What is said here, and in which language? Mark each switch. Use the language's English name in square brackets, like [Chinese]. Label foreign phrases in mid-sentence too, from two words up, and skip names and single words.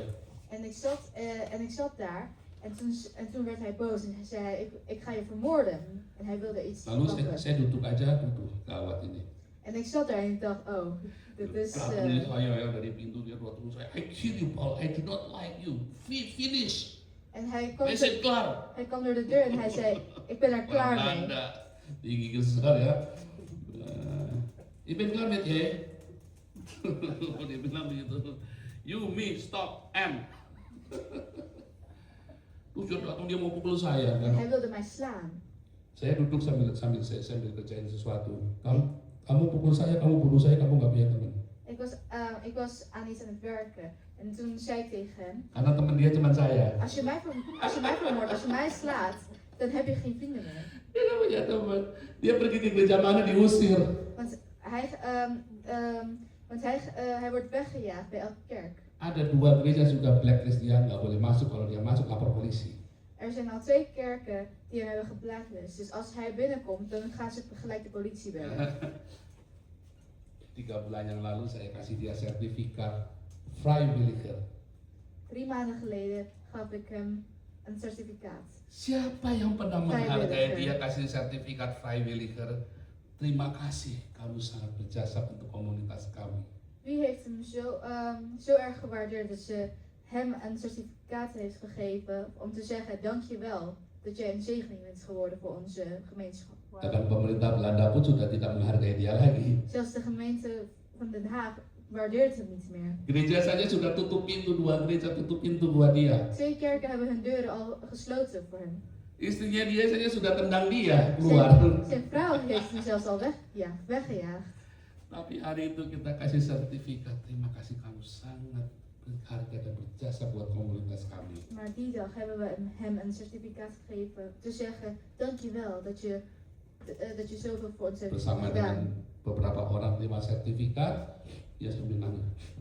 [Dutch] En ik zat daar en toen werd hij boos en hij zei ik ga je vermoorden. En hij wilde iets [Indonesian] Lalu [Dutch] pakken. [Indonesian] saya duduk aja, duduk gawat ini. [Dutch] En ik zat daar en ik dacht, oh, dit is... [Indonesian] Lalu saya ya dari pintu dia keluar terus saya, [English] I kill you Paul, I do not like you, finish. [Dutch] En hij [Indonesian] Saya klaar. [Dutch] kwam door de deur en hij zei, ik ben er klaar mee. [Indonesian] Belanda, tinggi besar ya. [Dutch] Ik ben klaar met je. [Indonesian] Dia bilang begitu. [English] You, me, stop, and. [Indonesian] Terus dia datang dia mau pukul saya [Dutch] En [Indonesian] kan. [Dutch] hij wilde mij slaan. [Indonesian] Saya duduk sambil kerjain sesuatu. Kamu pukul saya, kamu bunuh saya, kamu nggak punya teman. [Dutch] Ik was aan iets aan het werken. En toen zei ik tegen hem, [Indonesian] Karena teman dia cuma saya. [Dutch] als je mij vermoordt, als je mij slaat, dan heb je geen vrienden meer. [Indonesian] Dia nggak punya teman. Dia pergi ke gereja mana diusir. [Dutch] Want hij wordt weggejaagd bij elke kerk. [Indonesian] Ada 2 gereja sudah blacklist dia nggak boleh masuk. Kalau dia masuk lapor polisi. [Dutch] Er zijn al 2 kerken die hem hebben geblacklist. Dus als hij binnenkomt, dan gaan ze gelijk de politie bellen. [Indonesian] 3 bulan yang lalu saya kasih dia sertifikat vrijwilliger. [Dutch] 3 maanden geleden gaf ik hem een certificaat. [Indonesian] Siapa yang pernah [Dutch] Vrijwilliger. [Indonesian] menghargai dia kasih sertifikat vrijwilliger? Terima kasih, kamu sangat berjasa untuk komunitas kami. [Dutch] Wie heeft hem zo erg gewaardeerd dat ze hem een certificaat heeft gegeven om te zeggen dankjewel dat jij een zegening bent geworden voor onze gemeenschap. [Indonesian] Bahkan pemerintah Belanda pun sudah tidak menghargai dia lagi. [Dutch] Zelfs de gemeente van Den Haag waardeert hem niet meer. [Indonesian] Gereja saja sudah tutup pintu, 2 gereja tutup pintu buat dia. [Dutch] 2 kerken hebben hun deuren al gesloten voor hem. [Indonesian] Istrinya dia saja sudah tendang dia keluar. [Dutch] Zijn vrouw heeft hem zelfs al weggejaagd. [Indonesian] Tapi hari itu kita kasih sertifikat. Terima kasih, kamu sangat berharga dan berjasa buat komunitas kami. [Dutch] Maar die dag hebben we hem een certificaat gegeven te zeggen dankjewel dat je zoveel voor ons hebt [Indonesian] Bersama [Dutch] gedaan. [Indonesian] dengan beberapa orang 5 sertifikat, dia sambil nangis.